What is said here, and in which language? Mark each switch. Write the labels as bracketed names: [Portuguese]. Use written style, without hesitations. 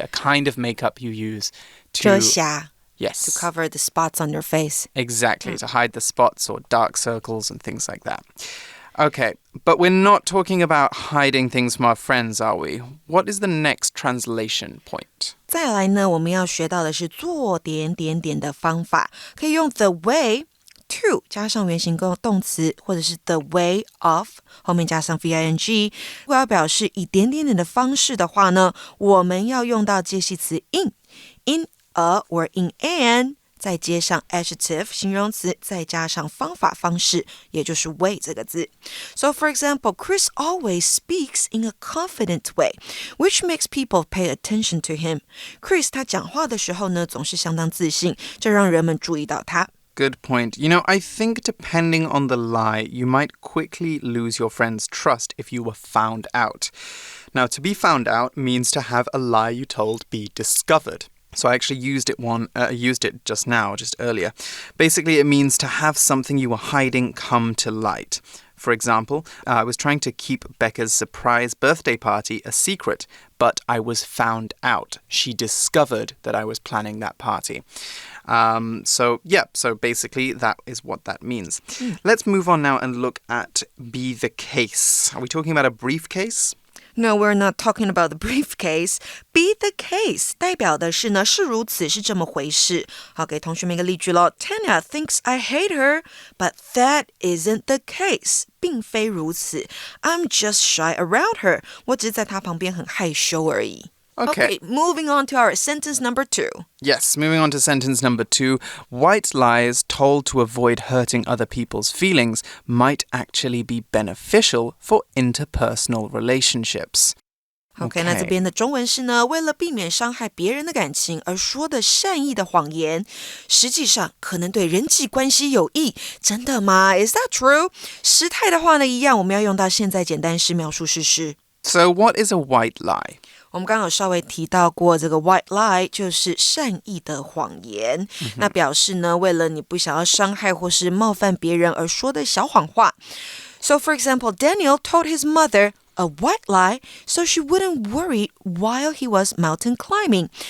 [English] A kind of makeup you use to... [Chinese] 遮瑕. [English] Yes. To cover the spots on your face. Exactly, to hide the spots or dark circles and things like that. Okay, but we're not talking about hiding things from our friends, are we? What is the next translation point? [Chinese] 再来呢，我们要学到的是做点点点的方法，可以用 the way to 加上原形动词，或者是 the way of 后面加上 VING。如果要表示以点点点的方式的话呢，我们要用到介系词 in a or in an 再接上 adjective 形容词，再加上方法方式，也就是 way 这个字。 [English] So for example, Chris always speaks in a confident way, which makes people pay attention to him. [Chinese] Chris 他讲话的时候呢，总是相当自信，这让人们注意到他。 [English] Good point. You know, I think depending on the lie, you might quickly lose your friend's trust if you were found out. Now, to be found out means to have a lie you told be discovered. So I actually used it just now, just earlier. Basically, it means to have something you were hiding come to light. For example, I was trying to keep Becca's surprise birthday party a secret, but I was found out. She discovered that I was planning that party. So basically that is what that means. Let's move on now and look at be the case. Are we talking about a briefcase? No, we're not talking about the briefcase. [Chinese] Be the case 代表的是呢，是如此，是这么回事。好，给同学们一个例句咯。 [English] Tanya thinks I hate her, but that isn't the case. [Chinese] 并非如此。 [English] I'm just shy around her. [Chinese] 我只是在她旁边很害羞而已。 [English] Okay, moving on to our sentence number 2. Yes, moving on to sentence number 2. White lies told to avoid hurting other people's feelings might actually be beneficial for interpersonal relationships. [Chinese] OK, 那这边的中文是呢，为了避免伤害别人的感情而说的善意的谎言，实际上可能对人际关系有益。真的吗？ [English] Is that true? [Chinese] 时态的话呢，一样我们要用到现在简单式描述事实。 [English] So what is a white lie? [Chinese] 我们刚刚有稍微提到过，这个 white lie 就是善意的谎言，那表示呢，为了你不想要伤害或是冒犯别人而说的小谎话。 [English] So for example, Daniel told his mother a white lie so she wouldn't worry while he was mountain climbing.